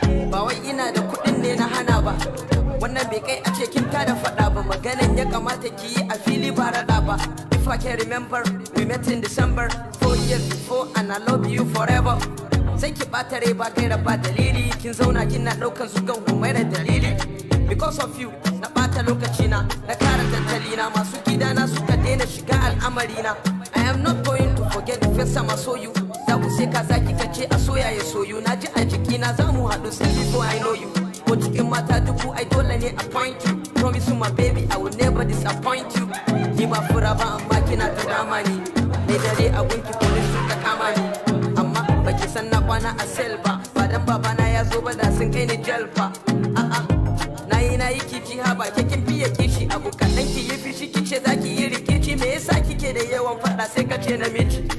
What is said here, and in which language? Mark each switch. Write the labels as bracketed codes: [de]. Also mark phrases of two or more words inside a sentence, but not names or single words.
[ha] Ba wai ina da kuɗin ne na hana ba. Wannan bai kai a ce kin tada faɗa ba. Maganan ya kamata ki yi a fili ba raɗa ba. [en] If I can remember, we met in December, four years before, and I love you forever. [ha] Sai ki ɓata rai ba gaira ba dalili. Kin zauna kina ɗaukan zugan Humaira dalili. [en] Because of you, [ha] na ɓata lokacina, na kara tattalina. Masu gidana suka daina shiga al'amarina. [en] I am not going to forget the first time I saw you. [ha] Za ku sai kaza kika ce a soya ya soyu. Na ji a jikina za mu haɗu [en] still before I know you. [ha] Ko cikin mata dubu ai dole ne a [en] point you. Promise you my baby I will never disappoint you. [ha] Ni ba fura ba amma kina ta dama ni. Ni dare a gunki police suka kama ni. Amma baki san na kwana a cell ba. Ba dan babana ya zo ba da sun kai ni jail fa. A'a, na yi na yi ki ji ha ba ke kin fiye kishi. Abu kaɗan ki yi fishi ki ce za ki yi rikici. Me yasa kike da yawan faɗa sai ka ce namiji?